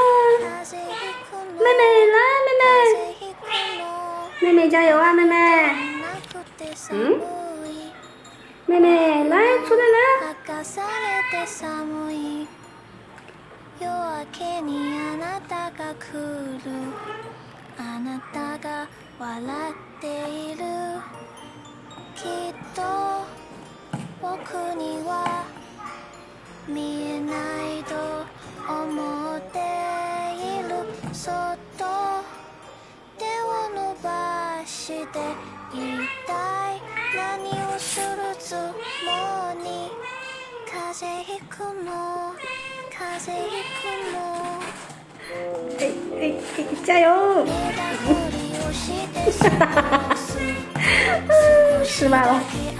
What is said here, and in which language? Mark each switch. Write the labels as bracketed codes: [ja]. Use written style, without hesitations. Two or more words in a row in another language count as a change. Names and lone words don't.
[zh] 妹妹来，妹妹加油啊，妹妹！妹妹来，出来来！ [ja] 僕には見えないと思っているそっと手を伸ばしていたい何をするつもり風邪ひくの風邪ひくの [zh] 加油！失败了。